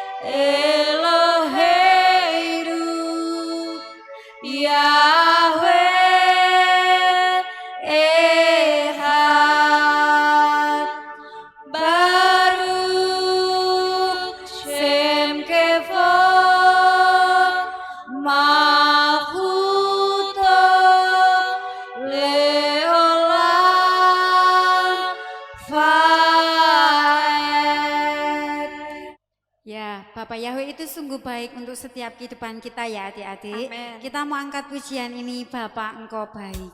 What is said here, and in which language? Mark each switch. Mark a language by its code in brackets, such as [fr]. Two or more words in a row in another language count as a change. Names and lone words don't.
[he] אלהינו, יהוה אחד, ברוך שם כבוד, מלכותו לעולם ועד. [id] Ya, Bapak Yahweh itu sungguh baik untuk setiap kehidupan kita ya adik-adik. Kita mau angkat pujian ini, Bapak Engkau baik.